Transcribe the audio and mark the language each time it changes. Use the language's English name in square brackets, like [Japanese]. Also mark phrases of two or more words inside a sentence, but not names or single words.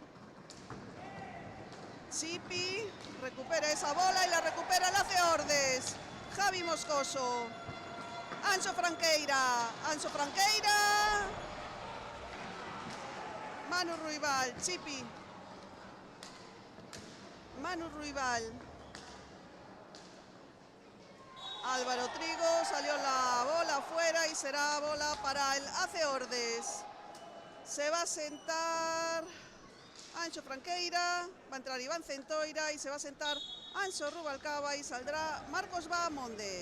[Spanish] Chipi recupera esa bola y la recupera la Ceordes. Javi Moscoso. Anxo Franqueira. Anxo Franqueira. Manu Ruibal. Chipi. Manu Ruibal. Álvaro Trigo, salió la bola afuera y será bola para el Aceordes. Se va a sentar Anxo Franqueira, va a entrar Iván Centoira y se va a sentar Anxo Rubalcaba y saldrá Marcos Bahamonde.